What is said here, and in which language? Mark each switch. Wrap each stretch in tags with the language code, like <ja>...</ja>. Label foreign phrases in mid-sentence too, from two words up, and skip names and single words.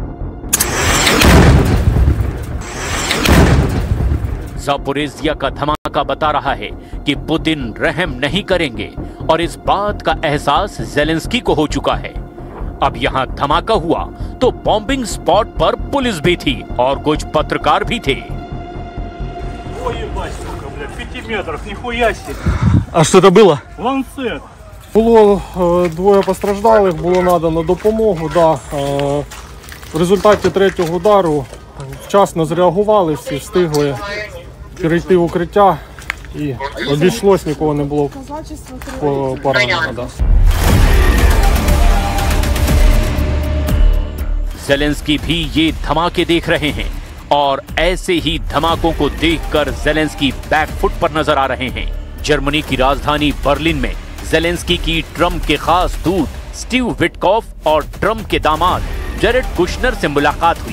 <hi>ज़ापोरिज़िया का धमाका बता रहा है कि पुतिन रहम नहीं करेंगे और इस बात का एहसास ज़ेलेंस्की को हो चुका है। अब यहां धमाका हुआ तो</hi> <en>bombing spot</en> <hi>पर पुलिस भी थी और कुछ पत्रकार भी थे।</hi> <ru>А что это было? Ланцет.</ru> <uk>Було 2 постраждалих, було надано допомогу. В результаті 3-го удару вчасно зреагували, всі встигли перейти в укриття і обійшлось, нікого не було поранено.</uk> <hi>ज़ेलेंस्की भी ये धमाके देख रहे हैं और ऐसे ही धमाकों को देखकर ज़ेलेंस्की बैकफुट पर नजर आ रहे हैं। जर्मनी की राजधानी बर्लिन में ज़ेलेंस्की की ट्रम्प के खास दूत स्टीव विटकॉफ और ट्रम्प के दामाद जेरेड कुशनर से मुलाकात हुई।</hi>